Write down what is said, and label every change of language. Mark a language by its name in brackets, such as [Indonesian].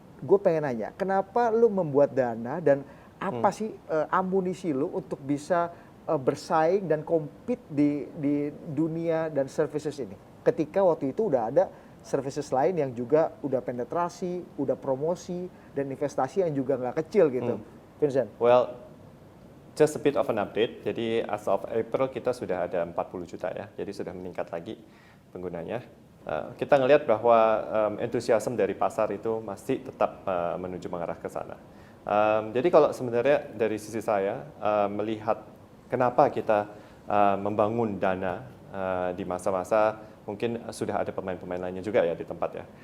[Indonesian] Gue pengen nanya, kenapa lu membuat Dana dan apa sih amunisi lu untuk bisa bersaing dan compete di dunia dan services ini? Ketika waktu itu udah ada services lain yang juga udah penetrasi, udah promosi, dan investasi yang juga nggak kecil gitu. Vincent? [English] Well, just a bit of an update. [Indonesian] Jadi [English] as of April [Indonesian] kita sudah ada 40 juta ya. Jadi sudah meningkat lagi penggunanya. Kita ngelihat bahwa entusiasme dari pasar itu masih tetap menuju mengarah ke sana. Jadi kalau sebenarnya dari sisi saya melihat kenapa kita membangun Dana di masa-masa mungkin sudah ada pemain-pemain lainnya juga ya di tempat ya.